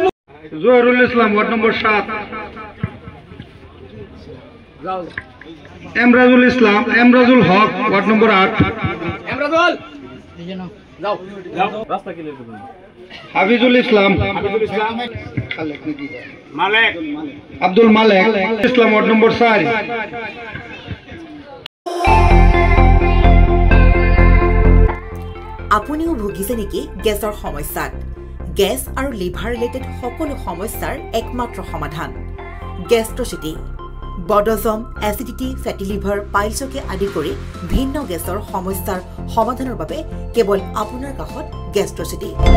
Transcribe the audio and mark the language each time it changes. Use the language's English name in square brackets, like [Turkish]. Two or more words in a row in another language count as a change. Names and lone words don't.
[Bangla] জহুরুল ইসলাম ওয়ার্ড নম্বর 7, এমরাজুল ইসলাম এমরাজুল হক ওয়ার্ড নম্বর 8, হাফিজুল ইসলাম আব্দুল মালেক ইসলাম ওয়ার্ড নম্বর 4। [Assamese] আপুনিও ভুগিছে নেকি গেছৰ সমস্যাত? গেছ আৰু [English] liver related [Assamese] সকলো সমস্যাৰ একমাত্ৰ সমাধান গেষ্ট্ৰচিটি। বডজম, এচিডিটি, [English] fatty liver, [Assamese] পাইলছকে আদি কৰি ভিন্ন গেছৰ সমস্যাৰ সমাধানৰ বাবে কেৱল আপোনাৰ কাষত গেষ্ট্ৰচিটি।